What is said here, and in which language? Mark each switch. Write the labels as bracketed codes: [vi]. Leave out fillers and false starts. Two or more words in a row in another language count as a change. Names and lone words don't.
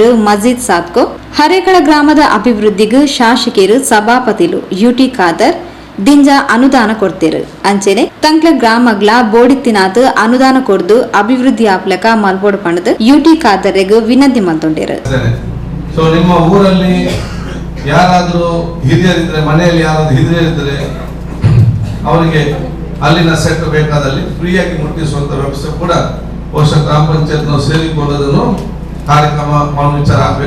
[tcy] ಮಜೀದ್ ಸಾತ್ಕೋ ಹರೇಕಳ ಗ್ರಾಮದ ಅಭಿವೃದ್ಧಿಗೂ ಶಾಸಕರು ಸಭಾಪತಿಲು ಯುಟಿ ಖಾದರ್ ದಿಂಜ ಅನುದಾನ ಕೊಡ್ತೇರು ಅಂಚೆನೆ ತಂಕ್ಲ ಗ್ರಾಮಗ್ಲ ಬೋಡಿತ್ತಿನಾತ್ ಅನುದಾನ ಕೊಡ್ದು ಅಭಿವೃದ್ಧಿ ಆಪ್ಲಕ ಮಲ್ಬೋಡು ಪಣದು ಯುಟಿ ಖಾದರ್ಗೂ ವಿನಂತಿ ಮಲ್ತೊಂಡೇರು. [kn] ಸೊ ನಿಮ್ಮ ಊರಲ್ಲಿ ಯಾರಾದರೂ ಹಿರಿಯರಿದ್ರೆ, ಮನೆಯಲ್ಲಿ ಯಾರಾದ್ರೂ ಹಿರಿಯರಿದ್ರೆ ಅವರಿಗೆ ಅಲ್ಲಿನ ಸೆಟ್ ಬೇಕಾದಲ್ಲಿ ಫ್ರೀಯಾಗಿ ಮುಟ್ಟಿಸುವಂತ ವ್ಯವಸ್ಥೆ ಕೂಡ ಬಹುಶಃ ಗ್ರಾಮ ಪಂಚಾಯತ್ ನಾವು ಸೇರಿಕೊಳ್ಳೋದನ್ನು ಕಾರ್ಯಕ್ರಮ ಮಾಡೋ ವಿಚಾರ ಆಗಬೇಕು.